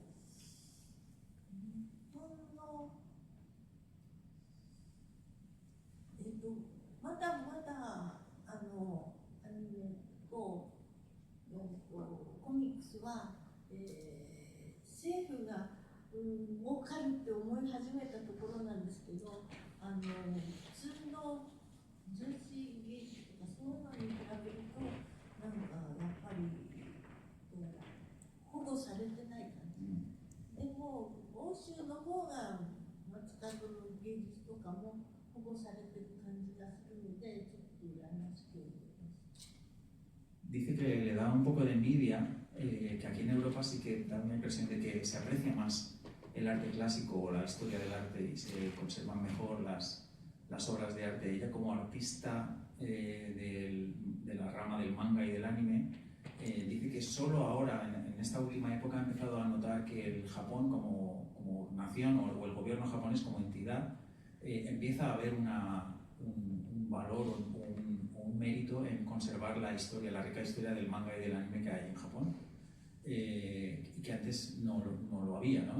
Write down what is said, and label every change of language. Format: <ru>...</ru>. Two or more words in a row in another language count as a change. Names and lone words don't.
<ja>まだまだアニメとコミックスは、政府が儲かるって思い始めたところなんですけど、普通の女子芸術とかそういうのに比べるとなんかやっぱり保護されてない感じ。でも欧州の方が近く芸術とかも保護されてる感じがするので、ちょっと羨ましく思います。</ja> <es>Dice que le da un poco de envidia que aquí en Europa sí que da una impresión de que se aprecia más el arte clásico o la historia del arte y se conservan mejor las obras de arte. Ella como artista de la rama del manga y del anime dice que solo ahora, en esta última época, ha empezado a notar que el Japón como nación o el gobierno japonés como entidad empieza a ver un valor o un mérito en conservar la historia, la rica historia del manga y del anime que hay en Japón, y que antes no lo había, ¿no?</es>